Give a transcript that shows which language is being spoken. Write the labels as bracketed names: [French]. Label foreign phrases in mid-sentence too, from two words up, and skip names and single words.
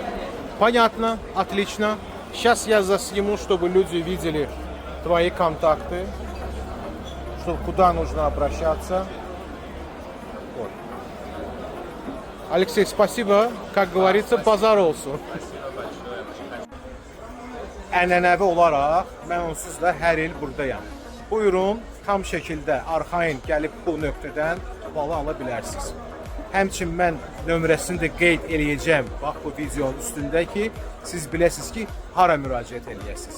[Russian] Понятно, отлично. Сейчас я засниму, чтобы люди видели твои контакты, чтобы куда нужно обращаться. Вот. Алексей, спасибо. Как говорится, поздоровался. [Azerbaijani] Ənənəvi olaraq mən onsuz da hər il buradayam. Buyurun, tam şəkildə arxayın gəlib bu nöqtədən balı ala bilərsiniz. Həmçinin mən nömrəsini də qeyd eləyəcəm bax bu videonun üstündə ki, siz biləsiniz ki, hara müraciət eləyəsiniz.